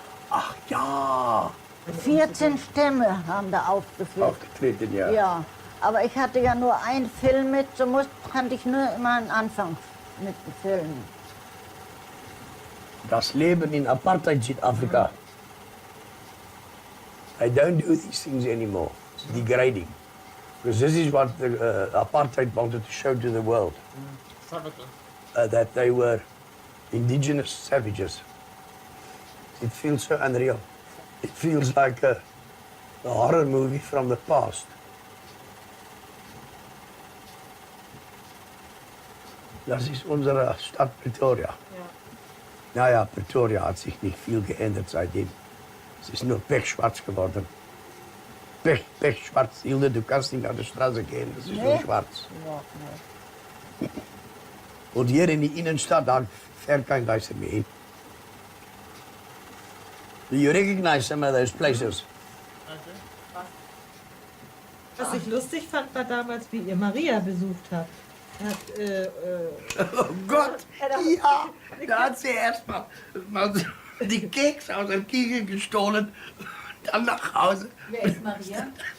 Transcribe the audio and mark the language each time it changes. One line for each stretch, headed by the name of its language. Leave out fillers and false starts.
German: Ach ja. 14 Stämme haben da aufgeführt. Aufgetreten, ja. Ja, aber ich hatte ja nur einen Film mit, so kannte ich nur immer einen Anfang mit dem Film. Das Leben in Apartheid Südafrika.
English: I don't do these things anymore. It's degrading. Because this is what the apartheid wanted to show to the world. That they were indigenous savages. It feels so unreal. It feels like a horror movie from the past.
German: Das ist unsere Stadt Pretoria. Ja. Naja, Pretoria hat sich nicht viel geändert seitdem. Es ist nur pechschwarz geworden. Pechschwarz. Hilde, du kannst nicht auf die Straße gehen, das ist nur schwarz. Ja, nee. Und hier in die Innenstadt, da fährt kein Geister mehr hin.
English: Do you recognize some of those places?
German: Was ich lustig fand, war damals, wie ihr Maria besucht habt. Oh Gott, ja, da hat sie erst mal die Keks aus dem Kiegel gestohlen, dann nach Hause. Wer ist Maria?